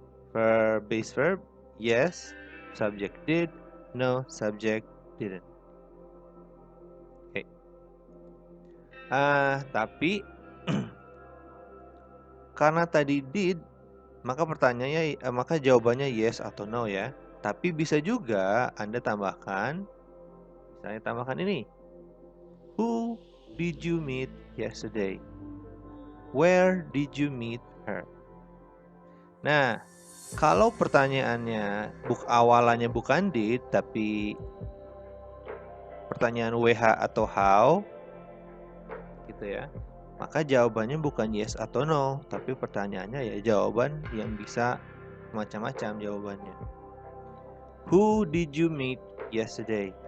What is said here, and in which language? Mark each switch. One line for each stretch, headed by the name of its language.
English: For base verb, yes, subject did, no, subject didn't.
Indonesian: Oke. Tapi karena tadi did, maka pertanyaannya, maka jawabannya yes atau no ya. Tapi bisa juga Anda tambahkan, misalnya tambahkan ini.
English: Who did you meet yesterday? Where did you meet her?
Indonesian: Nah, kalau pertanyaannya awalannya bukan did, tapi pertanyaan WH atau how, gitu ya. Maka jawabannya bukan yes atau no, tapi pertanyaannya ya jawaban yang bisa macam-macam jawabannya.
English: Who did you meet yesterday?